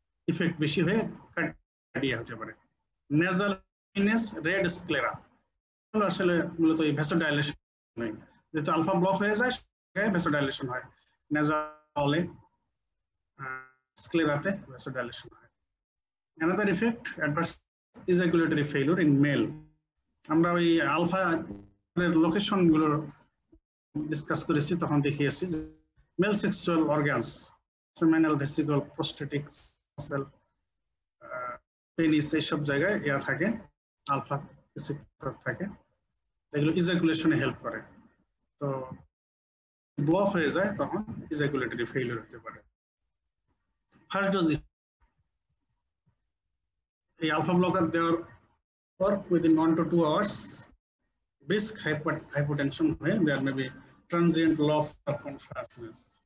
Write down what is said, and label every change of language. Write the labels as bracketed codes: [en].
[bn] Effect বেশি হয়ে কার্ডিয়া হতে পারে। নেজাল সাইনাস রেড স্ক্লেরা আসলে মূলত এই ভ্যাসোডাইলেশন নেই, যেহেতু আলফা ব্লক হয়ে যায় ভ্যাসোডাইলেশন হয়, নেজালে স্ক্লেরাতে ভ্যাসোডাইলেশন হয়। [en] Another effect, adverse ejaculatory failure in male. [bn] আমরা ওই আলফা এর লোকেশন গুলো ডিসকাস করেছি, তখন দেখিয়েছি যে male sexual organs, seminal vesicle, prostatic muscle, penis, এইসব জায়গায় ইয়া থাকে, আলফা রিসেপ্টর থাকে, এগুলো ইজাকুলেশনে হেল্প করে। তো ব্লক হয়ে যায় তখন ইজাকুলেটরি ফেইলিউর হতে পারে। [en] first dose, [bn] এই আলফা ব্লকার দেওয়ার পর [en] within 1 to 2 hours brisk hypotension হয়ে there may be transient loss of consciousness.